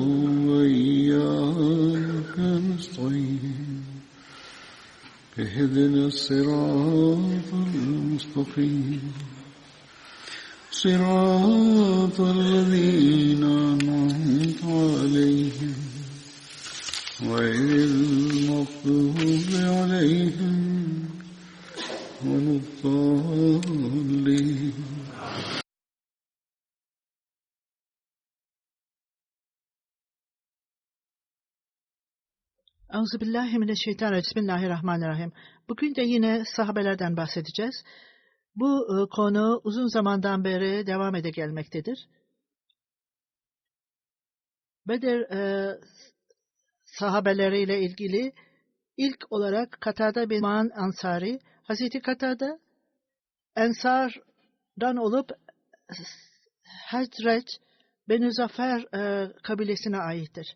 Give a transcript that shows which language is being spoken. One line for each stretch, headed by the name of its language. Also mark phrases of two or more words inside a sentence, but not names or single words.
Arabic: وإياك نستعين اهدنا الصراط المستقيم صراط الذين أنعمت عليهم غير المغضوب عليهم ولا الضالين. أعوذ بالله من الشيطان الرجيم. بسم الله الرحمن الرحيم.
Turkish: Bugün de yine sahabelerden bahsedeceğiz. Bu konu uzun zamandan beri devam ede gelmektedir. Bedir sahabeleriyle ilgili ilk olarak Katada bin Ma'an Ansari, Hazreti Katada Ensar'dan olup Hazret Benu Zafer kabilesine aittir.